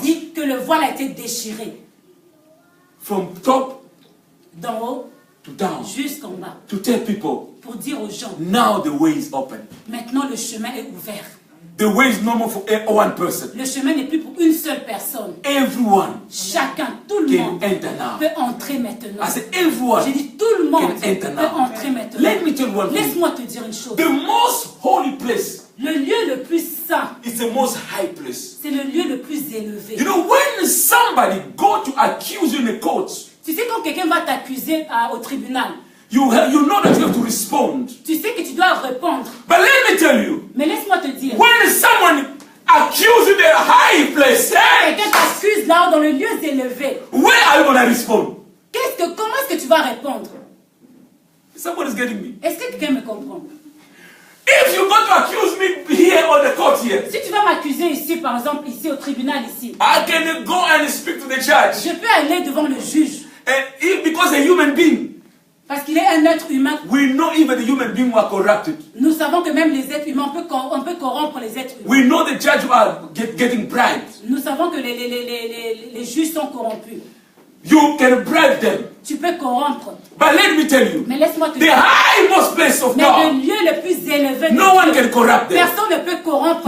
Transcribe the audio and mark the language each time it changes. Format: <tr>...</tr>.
<fr>dit que le voile a été déchiré</fr> <en>from top</en> <fr>d'en haut</fr> <en>to down</en> <fr>jusqu'en bas</fr> <en>to tell people</en> <fr>pour dire aux gens,</fr> <en>now the way is open.</en> <fr>maintenant le chemin est ouvert.</fr> <en>The way is no more for one person.</en> <fr>Le chemin n'est plus pour une seule personne.</fr> <en>Everyone</en> <fr>Chacun, tout le</fr> <en>can</en> <fr>monde</fr> <en>enter now.</en> <fr>peut entrer maintenant.</fr> <en>I said everyone</en> <fr>J'ai dit tout le monde</fr> <en>can enter</en> <fr>peut</fr> <en>now.</en> <fr>entrer maintenant.</fr> <en>Let me tell you one thing.</en> <fr>Laisse-moi te dire une chose.</fr> <en>The most holy place</en> <fr>Le lieu le plus saint,</fr> <en>is the most high place.</en> <fr>c'est le lieu le plus élevé.</fr> <en>You know, when somebody go to accuse you in the courts,</en> <fr>Tu sais quand quelqu'un va t'accuser au tribunal,</fr> <en>you know that you have to respond.</en> <fr>tu sais que tu dois répondre.</fr> <en>But let me tell you,</en> <fr>Mais laisse-moi te dire,</fr> <en>when someone accuses you in the high place, hey,</en> <fr>quelqu'un t'accuse là-haut dans le lieu élevé,</fr> <en>where are you going to respond?</en> <fr>comment est-ce que tu vas répondre?</fr> <en>Somebody's getting me.</en> <fr>Est-ce que quelqu'un me comprend?</fr> <en>If you go to accuse me here on the court here,</en> <fr>Si tu vas m'accuser ici, par exemple, ici au tribunal ici,</fr> <en>I can go and speak to the judge.</en> <fr>je peux aller devant le juge</fr> <en>And if, because a human being,</en> <fr>parce qu'il est un être humain.</fr> <en>we know even the human being were corrupted.</en> <fr>Nous savons que même les êtres humains, on peut corrompre les êtres humains.</fr> <en>We know the judge who are getting bribed.</en> <fr>Nous savons que les juges sont corrompus.</fr> <en>You can bribe them.</en> <fr>Tu peux corrompre.</fr> <en>But let me tell you,</en> <fr>Mais laisse-moi te</fr> <en>the</en> <fr>dire.</fr> <en>highmost place of</en> <fr>Mais le</fr> <en>God,</en> <fr>lieu le plus élevé de</fr> <en>no one</en> <fr>Dieu,</fr> <en>can corrupt them.</en> <fr>personne ne peut corrompre.</fr>